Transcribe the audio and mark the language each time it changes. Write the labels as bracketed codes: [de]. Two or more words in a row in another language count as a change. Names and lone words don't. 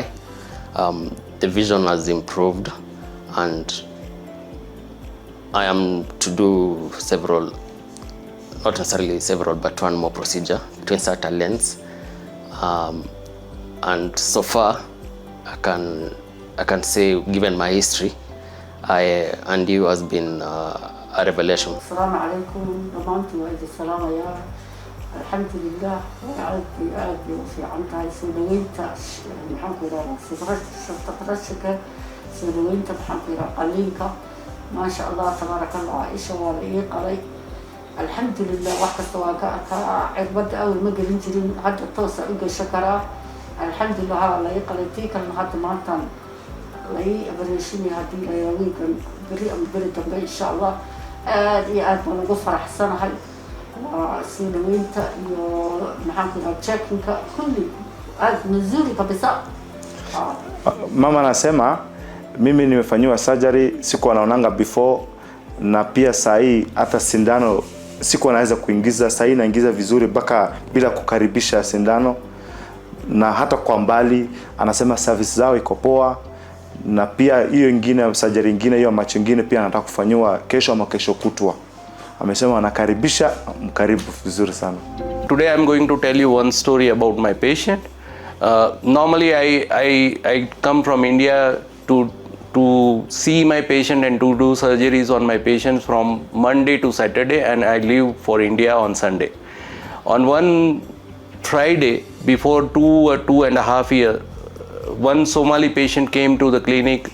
[en] The vision has improved, and I am to do several, not necessarily several, but one more procedure to insert a lens. And so far, I can say, given my history, INDU has been a revelation. [ar] السلام عليكم, [so] dhammaantu waa idin salaamaya. Alxamdulilah, aad bay u fiican tahay soo dhaweynta maxaan ku yidhahdaa safarashika, soo dhaweynta maxaan ku yidhahdaa qaliinka. [ar] ما شاء الله، تبارك الله, [so] isha waa la ii qalay. Alxamdulilah, wax kasta waa ka arkaa. Cirbada awal ma gelin jirin, hadda toos u gasho karaa. Alxamdulilah, haa la ii qalay. Tii kalena hadda maantaan la ii abareeshinay haddii la yaaweynkan beri ama beri dambe [ar] إن شاء الله. [so] aad iyo aad baan ugu faraxsanahay. waa soo dhaweynta iyo maxaan ku yidhahdaa checkinka kulli aad [sw] nzuri kabisa. Mama anasema mimi nimefanyiwa surgery, sikuwa naonanga before, na pia saa hii hata sindano sikuwa naweza kuingiza, saa hii naingiza vizuri mpaka bila kukaribisha sindano, na hata kwa mbali. Anasema service zao iko poa, na pia hiyo ingine surgery ingine, hiyo macho ingine pia nataka kufanywa kesho ama kesho kutwa. amesema wanakaribisha, mkaribu vizuri sana. [en] Today I'm going to tell you one story about my patient. Normally I come from India to see my patient and to do surgeries on my patients from Monday to Saturday, and I leave for India on Sunday. On one Friday, before 2.5 years, one Somali patient came to the clinic.